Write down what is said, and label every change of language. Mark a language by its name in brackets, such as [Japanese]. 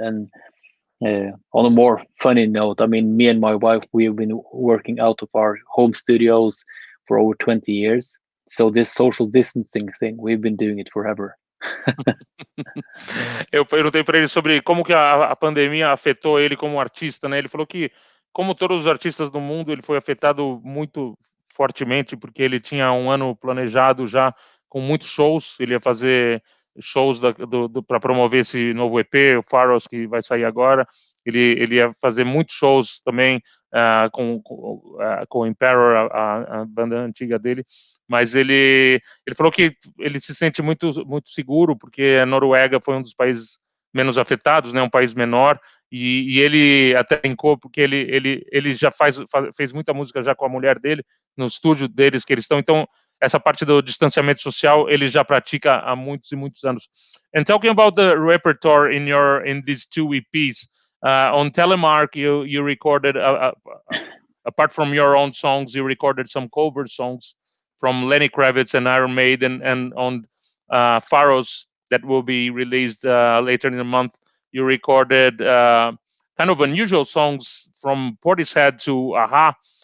[English] And on a more funny note, I mean, me and my wife, we have been working out of our home studios for over 20 years. So this social distancing thing, we've been doing it forever. [Portuguese] Eu perguntei para ele sobre como que a pandemia afetou ele como artista, né? Ele falou que, como todos os artistas do mundo, ele foi afetado muito fortemente, porque ele tinha um ano planejado já com muitos shows. Ele ia fazer shows para promover esse novo EP, o Pharaohs, que vai sair agora. Ele ia fazer muitos shows também com o Emperor, a banda antiga dele, mas ele falou que ele se sente muito, muito seguro, porque a Noruega foi um dos países menos afetados, né, um país menor, e ele até brincou, porque ele já fez muita música já com a mulher dele, no estúdio deles que eles estão, então essa parte do distanciamento social ele já pratica há muitos e muitos anos. [English] And talking about the repertoire in these 2 EPs, on Telemark, you recorded, apart from your own songs, you recorded some cover songs from Lenny Kravitz and Iron Maiden, and on Pharaohs, that will be released later in the month, you recorded kind of unusual songs from Portishead to Aha.